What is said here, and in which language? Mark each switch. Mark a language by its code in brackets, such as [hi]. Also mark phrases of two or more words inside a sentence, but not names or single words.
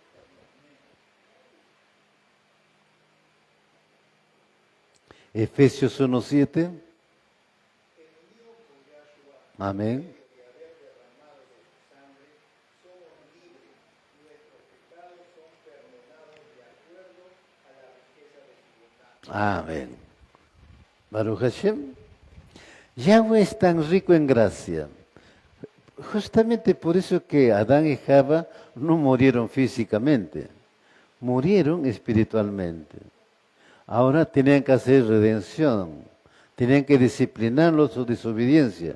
[es] Efesios 1:7. Amén. Amén. [he] ברוך השם. [es] Yahweh es tan rico en gracia. Justamente por eso que Adán y Java no murieron físicamente, murieron espiritualmente. Ahora tenían que hacer redención, tenían que disciplinarlos su desobediencia.